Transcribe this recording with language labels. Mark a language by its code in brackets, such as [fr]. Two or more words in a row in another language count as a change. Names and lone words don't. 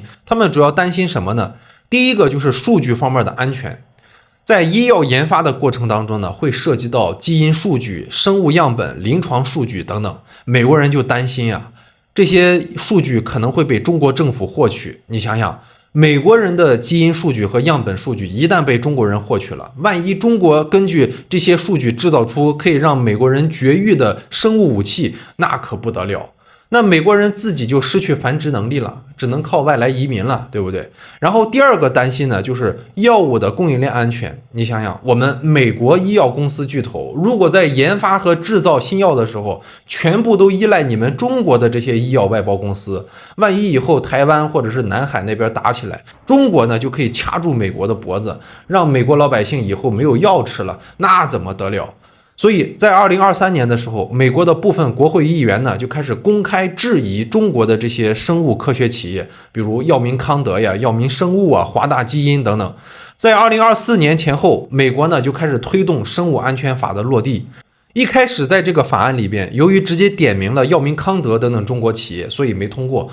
[zh] 他們主要擔心什麼呢？第一個就是數據方面的安全。在醫藥研發的過程當中呢，會涉及到基因數據、生物樣本、臨床數據等等。美國人就擔心啊，這些數據可能會被中國政府獲取。你想想，美國人的基因數据和樣本数据一旦被中国人獲取了，萬一中國根據這些數据制造出可以讓美國人絕育的生物武器，那可不得了。那美國人自己就失去繁殖能力了，只能靠外來移民了，对不对？然後第二個擔心呢，就是藥物的供應鏈安全。你想想，我們美國醫藥公司巨頭，如果在研發和制造新藥的時候，全部都依賴你們中國的這些醫藥外包公司，萬一以後台灣或者是南海那邊打起來，中國呢就可以掐住美國的脖子，讓美國老百姓以後沒有藥吃了，那怎麼得了？所以在2023年的時候，美国的部分國會議員呢就開始公開質疑中國的這些生物科學企業，比如藥明康德呀、藥明生物啊、华大基因等等。在2024年前後，美國呢就開始推動生物安全法的落地。一開始在這個法案裡邊，由於直接點名了藥明康德等等中國企業，所以沒通過。